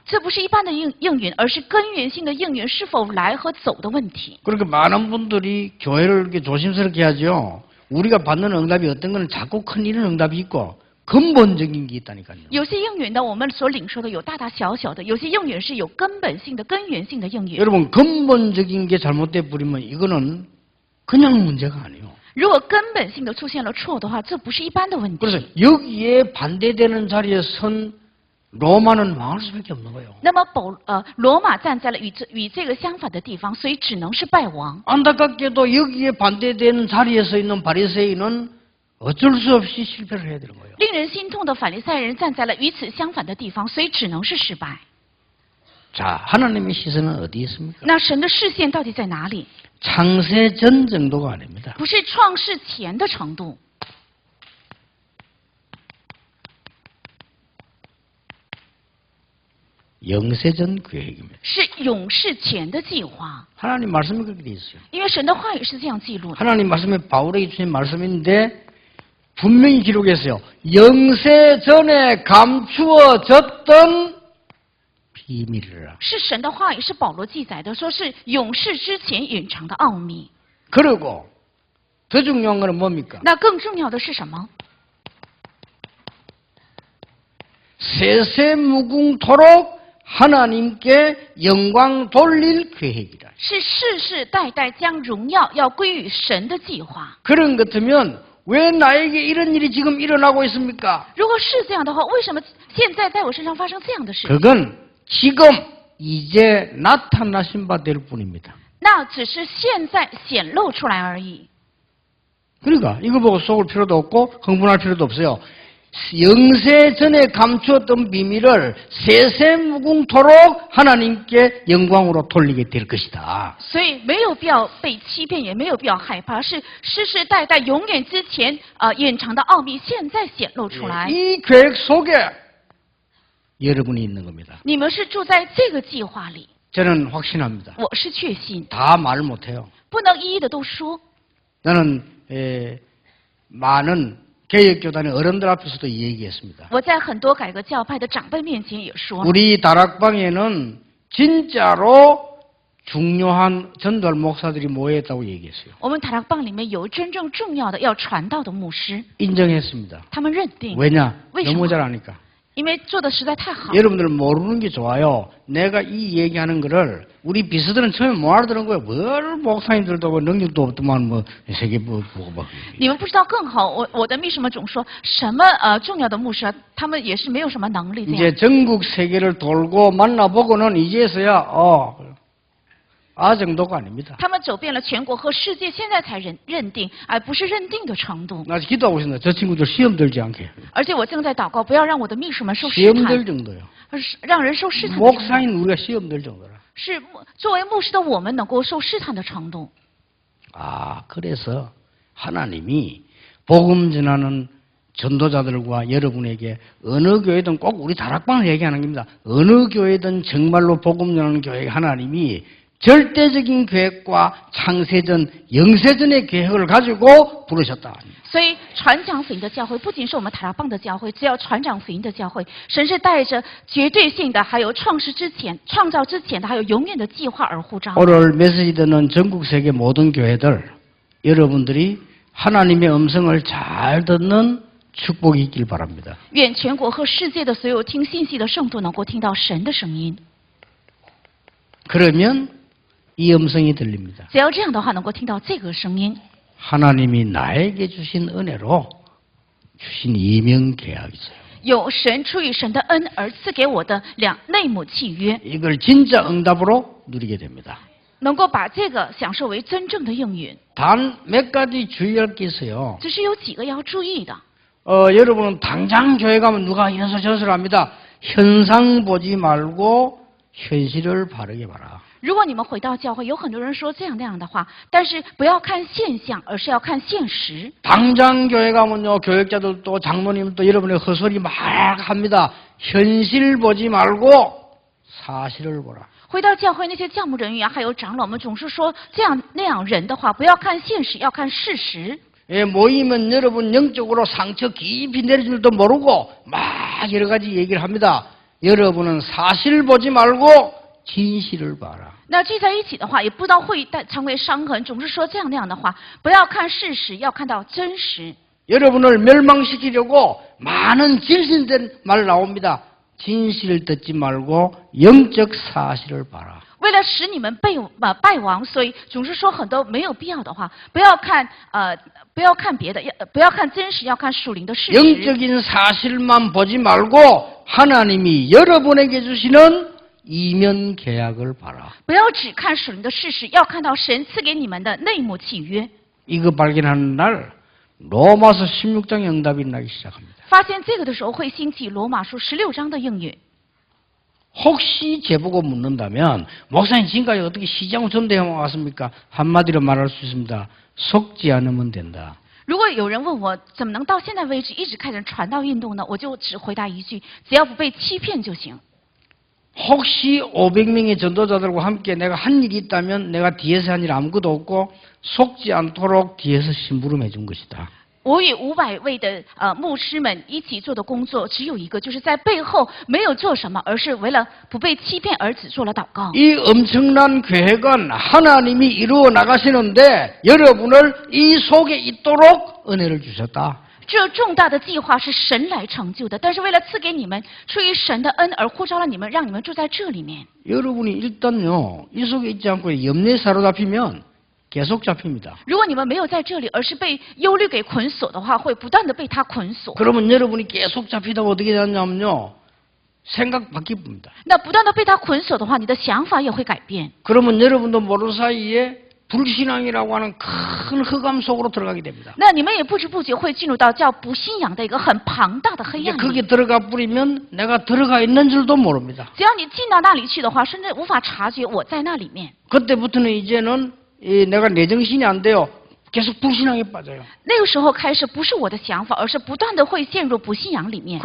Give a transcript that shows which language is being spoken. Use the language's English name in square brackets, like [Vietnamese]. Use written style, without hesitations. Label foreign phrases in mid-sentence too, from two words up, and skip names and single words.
[Chinese] 这不是一般的应允，而是根源性的应允是否来和走的问题。 [Korean] 그러니까 많은 분들이 교회를 이렇게 조심스럽게 하죠. 우리가 받는 응답이 어떤 거는 작고 큰 이런 응답이 있고 근본적인 게 있다니까요. [Chinese] 有些应允呢，我们所领受的有大大小小的；有些应允是有根本性的、根源性的应允。 [Korean] 여러분 근본적인 게 잘못돼 버리면 이거는 그냥 문제가 아니에요. [Chinese] 如果根本性的出现了错的话，这不是一般的问题。 [Korean] 그래서 여기에 반대되는 자리에 선 로마는 망할 수밖에 없는 거예요. [Chinese] 那么罗马站在了与这个相反的地方，所以只能是败亡。 [Korean] 안타깝게도 여기에 반대되는 자리에 서 있는 바리새인은 어쩔 수 없이 실패를 해야 되는 거예요. [Chinese] 令人心痛的法利赛人站在了与此相反的地方，所以只能是失败。 [Korean] 자, 하나님의 시선은 어디 있습니까? [Chinese] 那神的视线到底在哪里？ [Korean] 창세 전 정도가 아닙니다. [Chinese] 不是创世前的程度， [Korean] 영세 전 계획입니다. [Chinese] 是永世前的计划。 [Korean] 하나님 말씀이 그렇게 돼 있어요. [Chinese] 因为神的话语是这样记录的。 [Korean] 하나님 말씀에 바울에게 주신 말씀인데 분명히 기록했어요. 영세 전에 감추어졌던 비밀이라. [Chinese] 是神的话语，是保罗记载的，说是永世之前隐藏的奥秘。 [Korean] 그리고 더 중요한 거는 뭡니까? [Chinese] 那更重要的是什么？ [Korean] 세세무궁토록 하나님께 영광 돌릴 계획이라. [Chinese] 是世世代代将荣耀要归于神的计划。 [Korean] 그런 것 같으면 왜 나에게 이런 일이 지금 일어나고 있습니까? [Chinese] 如果是这样的话，为什么现在在我身上发生这样的事？ [Korean] 그건 지금 이제 나타나신 바 될 뿐입니다. [Chinese] 那只是现在显露出来而已。 [Korean] 그러니까 이거 보고 속을 필요도 없고 흥분할 필요도 없어요. 영세 전에 감추었던 비밀을 세세무궁토록 하나님께 영광으로 돌리게 될 것이다. [Chinese] 所以没有必要被欺骗，也没有必要害怕，是世世代代永远之前隐藏的奥秘，现在显露出来。 [Korean] 이 계획 속에 여러분이 있는 겁니다. [Chinese] 你们是住在这个计划里， [Korean] 저는 확신합니다. [Chinese] 我是确信， [Korean] 다 말 못해요. [Chinese] 不能一一的都说。 [Korean] 나는 많은 개혁교단의 어른들 앞에서도 이 얘기했습니다. [Chinese] 我在很多改革教派的长辈面前也说， [Korean] 우리 다락방에는 진짜로 중요한 전도할 목사들이 모여있다고 얘기했어요. [Chinese] 我们塔拉邦里面有真正重要的要传道的牧师， [Korean] 인정했습니다. [Chinese] 他们认定， [Korean] 왜냐? [Chinese] 왜 什么? [Korean] 너무 잘하니까. [Chinese] 因为做的实在太好。 [Korean] 여러분들 모르는 게 좋아요. 내가 이 얘기하는 거를 우리 비서들은 처음에 못 알아들은 거예요. 뭘 목사님들도 뭐 능력도 없더만 뭐 세계 보고 막. [Chinese] 你们不知道更好，我的秘书们总说什么重要的牧师啊，他们也是没有什么能力这样。 [Korean] 이제 전국 세계를 돌고 만나보고는 이제서야 정도가 아닙니다. [Chinese] 他们走遍了全国和世界，现在才认定，而不是认定的程度。 [Korean] 나 기도하고 있습니다. 저 친구들 시험 들지 않게. [Chinese] 而且我正在祷告，不要让我的秘书们受试 [Korean] 시험 [Chinese] 探 [Korean] 들 ， 정도요. [Chinese] 让人受试探的程度。 [Korean] 목사인 우리가 시험 들 정도라. [Chinese] 是作为牧师的我们能够受试探的程度。 [Korean] 아, 그래서 하나님이 복음 전하는 전도자들과 여러분에게 어느 교회든 꼭 우리 다락방을 얘기하는 겁니다. 어느 교회든 정말로 복음 전하는 교회 하나님이 절대적인 계획과 창세전, 영세전의 계획을 가지고 부르셨다. [Chinese] 所以传讲福音的教会不仅是我们塔拉邦的教会，只要传讲福音的教会，神是带着绝对性的，还有创造之前的，还有永远的计划而呼召。 [Korean] 오늘 메시지 듣는 전국 세계 모든 교회들, 여러분들이 하나님의 음성을 잘 듣는 축복이 있길 바랍니다. [Chinese] 愿全国和世界的所有听信息的圣徒能够听到神的声音。 [Korean] 그러면 이 음성이 들립니다. [Chinese] 只要这样的话，能够听到这个声音。 [Korean] 하나님이 나에게 주신 은혜로 주신 이명 계약이 있어요. [Chinese] 有神出于神的恩而赐给我的内母契约， [Korean] 이걸 진짜 응답으로 누리게 됩니다. [Chinese] 能够把这个享受为真正的应允。 [Korean] 단 몇 가지 주의할 게 있어요. [Chinese] 只是有几个要注意的。 [Korean] 여러분은 당장 교회 가면 누가 이래서 저래서 합니다. 현상 보지 말고 현실을 바르게 봐라. [Chinese] 如果你们回到教会，有很多人说这样那样的话，但是不要看现象，而是要看现实。 [Korean] 당장 교회 가면요, 교역자들도 장로님도 여러분의 헛소리 막 합니다. 현실 보지 말고 사실을 보라. [Chinese] 回到教会，那些教牧人员啊，还有长老们总是说这样那样人的话，不要看现实，要看事实。 [Korean] 예, 모이면 여러분 영적으로 상처 깊이 내릴 줄도 모르고 막 여러 가지 얘기를 합니다. 여러분은 사실 보지 말고 진실을 봐라. [Chinese] 那聚在一起的话，也不知道会成为伤痕，总是说这样那样的话，不要看事实，要看到真实。 [Korean] 여러분을 멸망시키려고 많은 진실된 말 나옵니다. 진실 듣지 말고 영적 사실을 봐라. [Chinese] 为了使你们败亡，所以总是说很多没有必要的话，不要看别的，不要看真实，要看属灵的事实。 [Korean] 영적인 사실만 보지 말고 하나님이 여러분에게 주시는 이면 계약을 봐라. [Chinese] 不要只看属灵的事实，要看到神赐给你们的内幕契约。 [Korean] 이거 발견하는 날 로마서 16장의 응답이 나기 시작합니다. [Chinese] 发现这个的时候，会兴起罗马书16章的应允。 [Korean] 혹시 제보고 묻는다면 목사님 지금까지 어떻게 시장 전대해 왔습니까? 한마디로 말할 수 있습니다. 속지 않으면 된다. [Chinese] 如果有人问我怎么能到现在为止一直开展传道运动呢？我就只回答一句：只要不被欺骗就行。 [Korean] 혹시 500명의 전도자들과 함께 내가 한 일이 있다면 내가 뒤에서 한 일 아무것도 없고 속지 않도록 뒤에서 심부름해 준 것이다. [Chinese] 我与500位的牧师们一起做的工作只有一个，就是在背后没有做什么，而是为了不被欺骗而只做了祷告。 [Korean] 이 엄청난 계획은 하나님이 이루어 나가시는데 여러분을 이 속에 있도록 은혜를 주셨다. [Chinese] 这重大的计划是神来成就的，但是为了赐给你们，出于神的恩而呼召了你们，让你们住在这里面。 [Korean] 여러분이 일단요, 이 속에 있지 않고 염려에 사로잡히면 계속 잡힙니다. [Chinese] 如果你们没有在这里，而是被忧虑给捆锁的话，会不断的被他捆锁。 [Korean] 그러면 여러분이 계속 잡히다 어떻게 되냐면요, 생각 바뀝니다. [Chinese] 那不断的被他捆锁的话，你的想法也会改变。 [Korean] 그러면 여러분도 모르는 사이에 불신앙이라고 하는 큰 흑암 속으로 들어가게 됩니다. [Chinese] 那你们也不知不觉会进入到叫不信仰的一个很庞大的黑 [Korean] 이제 [Chinese] 暗 [Korean] 거기 [Chinese] 里。 [Korean] 들어가 버리면 내가 들어가 있는 줄도 모릅니다. [Chinese] 只要你进到那里去的话，甚至无法察觉我在那里面。 [Korean] 그때부터는 이제는 내가 내 정신이 안 돼요. 계속 불신앙에 빠져요. [Chinese] 那个时候开始，不是我的想法，而是不断的会陷入不信仰里面。